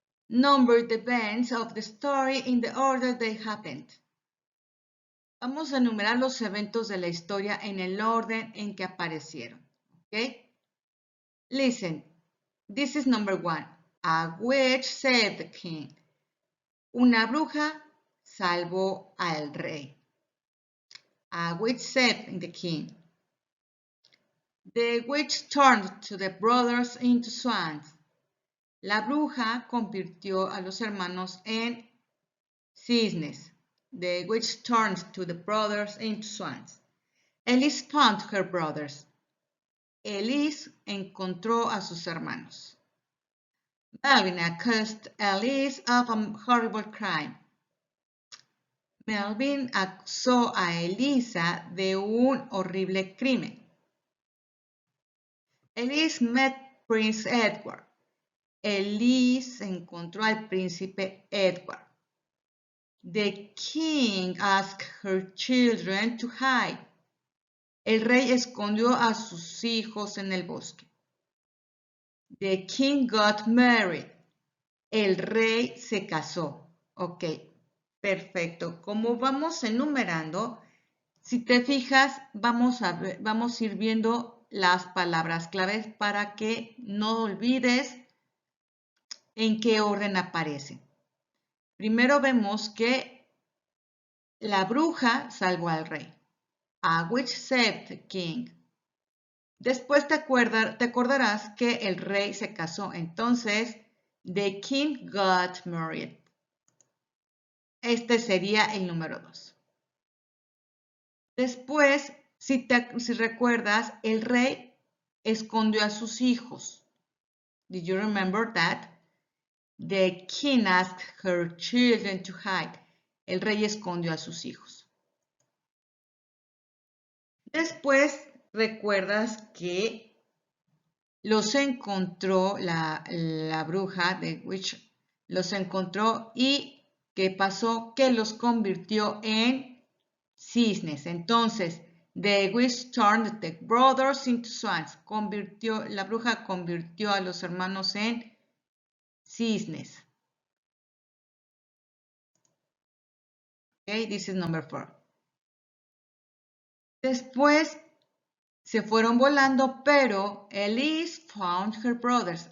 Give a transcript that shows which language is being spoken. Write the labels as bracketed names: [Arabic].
[English] Number the events of the story in the order they happened. [Spanish] Vamos a enumerar los eventos de la historia en el orden en que aparecieron. [English] Okay? Listen. This is number 1. A witch saved the king. [Spanish] Una bruja salvó al rey. [English] A witch saved the king. The witch turned to the brothers into swans. [Spanish] La bruja convirtió a los hermanos en cisnes. [English] The witch turned to the brothers into swans. Elise found her brothers. [Spanish] Elise encontró a sus hermanos. [English] Melvin accused Elise of a horrible crime. [Spanish] Melvin acusó a Elisa de un horrible crimen. [English] Elise met Prince Edward. [Spanish] Elise encontró al príncipe Edward. [English] The king asked her children to hide. [Spanish] El rey escondió a sus hijos en el bosque. [English] The king got married. [Spanish] El rey se casó. Ok, perfecto. Como vamos enumerando, si te fijas, vamos a ir viendo las palabras claves para que no olvides en qué orden aparecen. Primero vemos que la bruja salvó al rey. [English] A witch saved the king. [Spanish] Después te acordarás que el rey se casó. [English] Entonces, the king got married. [Spanish] Este sería el número 2. Después, si recuerdas, el rey escondió a sus hijos. [English] Did you remember that? The king asked her children to hide. [Spanish] El rey escondió a sus hijos. Después, recuerdas que los encontró la bruja, the witch, los encontró y ¿qué pasó? Que los convirtió en cisnes. [English] Entonces, the witch turned the brothers into swans. [Spanish] La bruja convirtió a los hermanos en cisnes. [English] Okay, this is number 4. [Spanish] Después se fueron volando, pero Elise [English] found her brothers.